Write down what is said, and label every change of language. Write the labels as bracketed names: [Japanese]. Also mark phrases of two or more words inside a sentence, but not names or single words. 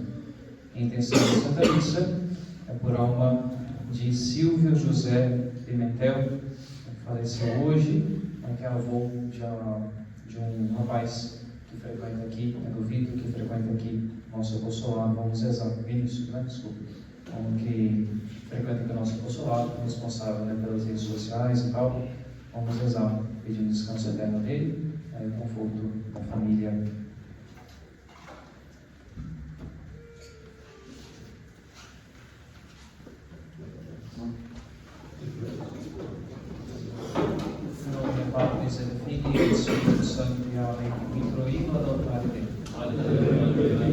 [Portuguese] A intenção da Santa Missa é por alma de Silvio José Pimentel, que faleceu hoje, que é avô de um rapaz que frequenta aqui, do Vitor, que frequenta aqui nosso apostolado. Vamos rezar, Vinícius, desculpa, que frequenta aqui o nosso apostolado, responsável pelas redes sociais e tal. Vamos rezar, pedindo descanso eterno dele, e o conforto da família. [Latin] Patris et Filii et Spiritus Sancti. Amém. Introimo ad altare Dei.